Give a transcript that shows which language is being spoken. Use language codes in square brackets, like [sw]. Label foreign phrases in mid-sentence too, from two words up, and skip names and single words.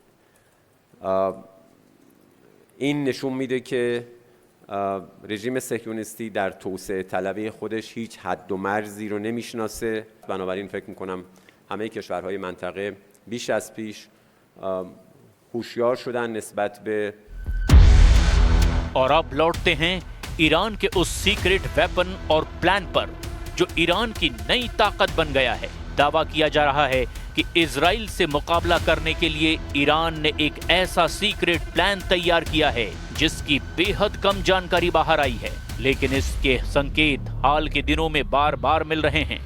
[fa] این نشون میده که رژیم صهیونیستی در توسعه طلبی خودش هیچ حد و مرزی رو نمیشناسه. بنابراین فکر میکنم همه کشورهای منطقه بیش از پیش هوشیار شده نسبت به. [hi] और अब लौटते हैं ईरान के उस [en] secret weapon [hi] और प्लान पर जो ईरान की नई ताकत बन गया है। दावा किया जा रहा है कि इजराइल से मुकाबला करने के लिए ईरान ने एक ऐसा [en] secret plan [hi] तैयार किया है जिसकी बेहद कम जानकारी बाहर आई है, लेकिन इसके संकेत हाल के दिनों में बार बार मिल रहे हैं।